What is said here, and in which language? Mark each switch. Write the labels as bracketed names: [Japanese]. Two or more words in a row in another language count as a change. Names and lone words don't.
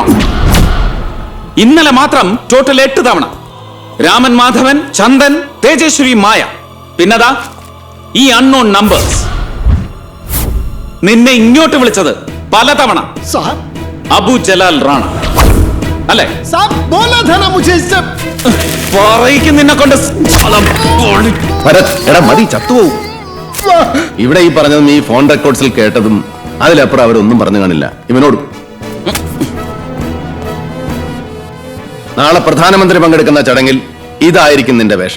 [Malayalam] ഇന്നലെ മാത്രം ടോട്ടൽ 8 തവണ രാമൻ മാധവൻ, ചന്ദൻ, തേജശ്വരി, മായ, പിന്നതാ ഈ [English] unknown numbers. [Malayalam] നിന്നെ ഇങ്ങോട്ട് വിളിച്ചത് പലതവണ [Hindi] साहब [Malayalam] അബു ജലാൽ റാണ അല്ലേ? [Hindi] साहब बोला था ना मुझे इससे. [Malayalam] പറയിക്കും നിന്നെ കൊണ്ട് സ്ഥലം പൊളി. ഭരത്, എടാ മതി, ചത്തുപോകും. ഇവിടെ ഈ പറഞ്ഞതും ഈ ഫോൺ റെക്കോർഡ്സിൽ കേട്ടതും അതിലപ്പുറം അവരൊന്നും പറഞ്ഞു കാണില്ല ഇവനോട്. നാളെ പ്രധാനമന്ത്രി പങ്കെടുക്കുന്ന ചടങ്ങിൽ ഇതായിരിക്കും നിന്റെ വേഷം.